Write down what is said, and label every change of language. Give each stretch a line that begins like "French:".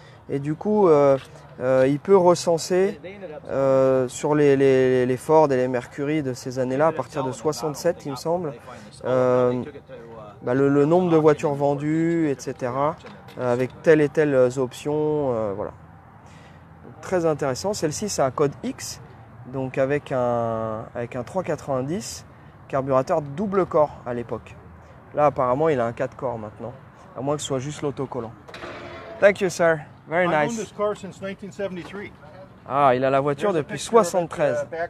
French: Et du coup, il peut recenser sur les Ford et les Mercury de ces années-là, à partir de 67, il me semble, le nombre de voitures vendues, etc., avec telle et telle option. Voilà. Donc, très intéressant. Celle-ci, c'est un code X, donc avec un 390, carburateur double corps à l'époque. Là, apparemment, il a un 4 corps maintenant, à moins que ce soit juste l'autocollant.
English: Thank you, sir. Very nice. I've owned this car since 1973.
French: Ah, il a la voiture depuis 73.